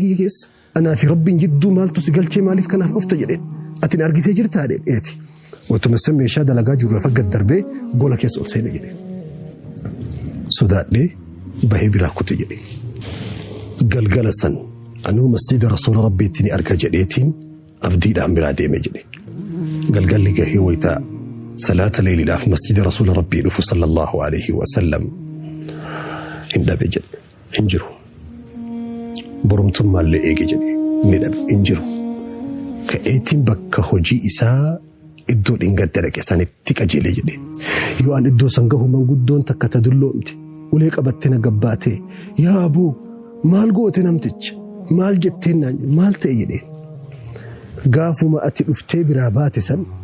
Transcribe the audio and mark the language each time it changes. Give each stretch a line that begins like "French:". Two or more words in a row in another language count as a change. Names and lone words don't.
Oromo: kiyya keessa anaa fi rabbiin jidduu maaltu si galchee maaliif kanaaf dhufta jedhe atin argitee jirtaa dheeti watuma san meeshaa dalagaa jiru lafa gad darbee gola keessa ol seene jedhe sodaadhee bahee biraa kute jedhe galgala san anuu masjida rasuula rabbiitti ni arga jedheetiin abdiidhaan biraa deeme jedhe galgalli gahee wayita salaata leeyliidhaaf masjida rasuula rabbii dhufu
Arabic: صلى الله عليه وسلم
Oromo: hin dhabe jedhe hin jiru borumtummaallee eege jedhe ni dhabe hin jiru ka'eetiin bakka hojii isaa iddoo dhingadda dhaqe sanitti qajeelee jedhe yoo an iddoo san gahu manguddoon takka tadulloomte ulee qabattee na gabbaatee yaa aboo maal goote namticha maal jetteen naan maal ta'e jedhe gaafuma ati dhuftee biraa baate san